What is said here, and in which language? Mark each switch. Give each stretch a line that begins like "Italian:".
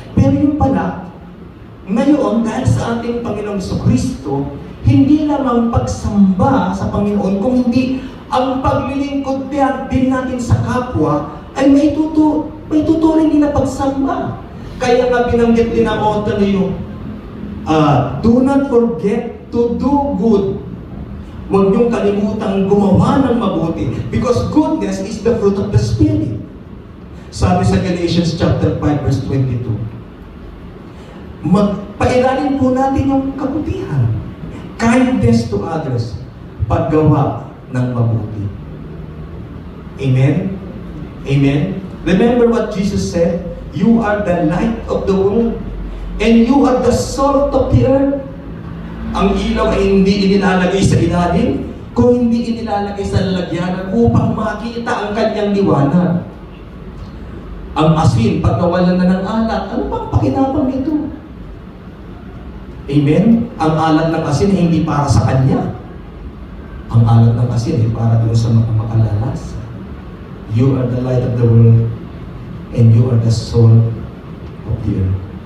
Filipino: Pero yung pala, ngayon, dahil sa ating Panginoong Kristo, hindi lamang pagsamba sa Panginoon, kung hindi ang paglilingkod din natin sa kapwa, ay may tuturing din na pagsamba. Kaya nga binanggit din ang author niyo,
English: do not forget to do good.
Filipino: Huwag niyong kalimutang gumawa ng mabuti.
English: Because goodness is the fruit of the Spirit.
Filipino: Sabi sa Galatians chapter 5 verse 22. Pairanin po natin yung kabutihan.
English: Kindness to others.
Filipino: Paggawa ng mabuti. Amen? Amen?
English: Remember what Jesus said? You are the light of the world. And you are the salt of the earth.
Filipino: Ang ilaw ay hindi inilalagay sa ilalim, kung hindi inilalagay sa lalagyanan upang makita ang kanyang liwanag. Ang asin, pag nawalan na ng alat, ano bang pakinabang nito? Amen? Ang alat ng asin ay hindi para sa kanya. Ang alat ng asin ay para doon sa mga makalalasan.
English: You are the light of the world and you are the salt of the earth.